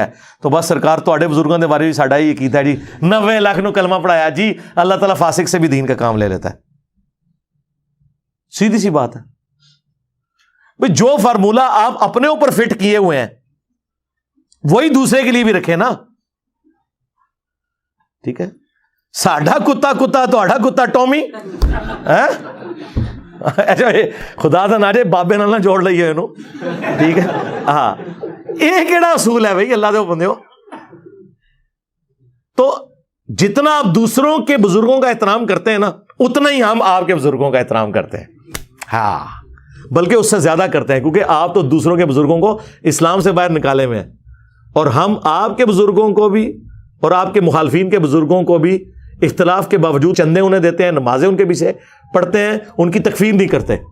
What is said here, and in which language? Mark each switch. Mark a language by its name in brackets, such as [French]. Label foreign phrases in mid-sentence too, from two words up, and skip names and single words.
[Urdu] تو بس سرکار تو بزرگوں کے بارے میں [Punjabi] ساڈا ہی کیتا [Urdu] ہے جی، 90 لاکھ نو کلمہ پڑھایا جی، اللہ تعالیٰ فاسق سے بھی دین کا کام لے لیتا ہے. سیدھی سی بات ہے بھئی. جو فارمولہ آپ اپنے اوپر فٹ کیے ہوئے ہیں وہی دوسرے کے لیے بھی رکھے نا. ٹھیک ہے، [Punjabi] ساڈا کتا کتا تہاڈا کتا ٹومی. اچھا خدا دا نہ جے بابے نال نہ جوڑ لئیے انہوں. [Urdu] ٹھیک ہے، [Punjabi] ہاں یہ کیڑا اصول ہے بھائی اللہ دے بندے ہو. [Urdu] تو جتنا آپ دوسروں کے بزرگوں کا احترام کرتے ہیں نا، اتنا ہی ہم آپ کے بزرگوں کا احترام کرتے ہیں. ہاں بلکہ اس سے زیادہ کرتے ہیں، کیونکہ آپ تو دوسروں کے بزرگوں کو اسلام سے باہر نکالے ہوئے ہیں، اور ہم آپ کے بزرگوں کو بھی اور آپ کے مخالفین کے بزرگوں کو بھی اختلاف کے باوجود چندے انہیں دیتے ہیں، نمازیں ان کے پیچھے پڑھتے ہیں، ان کی تکفیر نہیں کرتے.